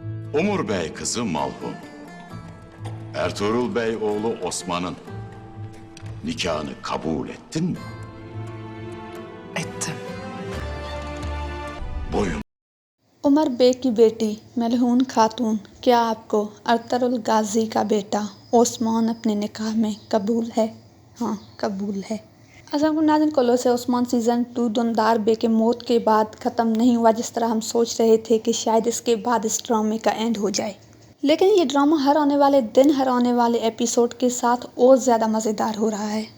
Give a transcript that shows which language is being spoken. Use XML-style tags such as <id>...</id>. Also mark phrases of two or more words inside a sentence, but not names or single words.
<tr>Umur Bey kızı Malhun, Ertuğrul Bey oğlu Osman'ın nikahını kabul ettin mi? ettim. Boyun</tr> <hi>उमर बे की बेटी मलहून खातून, क्या आपको अरतरुल गाजी का बेटा ओस्मान अपने निकाह में कबूल है? हाँ, कबूल है। नाज़रीन, कोलो से ओस्मान सीज़न 2 दुनदार बे के मौत के बाद ख़त्म नहीं हुआ जिस तरह हम सोच रहे थे कि शायद इसके बाद इस ड्रामे का एंड हो जाए, लेकिन ये ड्रामा हर आने वाले दिन, हर आने वाले एपिसोड के साथ और ज़्यादा मज़ेदार हो रहा है।</hi>